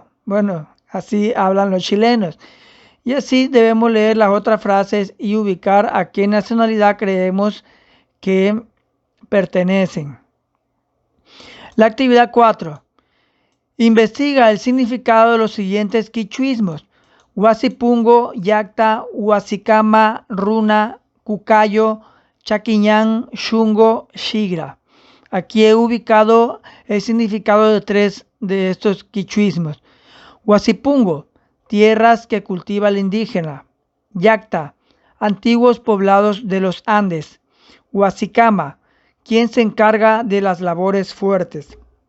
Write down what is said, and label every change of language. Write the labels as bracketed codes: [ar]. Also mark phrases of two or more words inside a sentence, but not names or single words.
[es] Bueno, así hablan los chilenos. Y así debemos leer las otras frases y ubicar a qué nacionalidad creemos que pertenecen. La actividad 4. Investiga el significado de los siguientes quichuismos. Huasipungo, Yacta, Huasicama, Runa, Cucayo, Chaquiñán, Xungo, Xigra. Aquí he ubicado el significado de 3 de estos quichuismos. Huasipungo, tierras que cultiva el indígena. Yacta, antiguos poblados de los Andes. Huasicama, quien se encarga de las labores fuertes.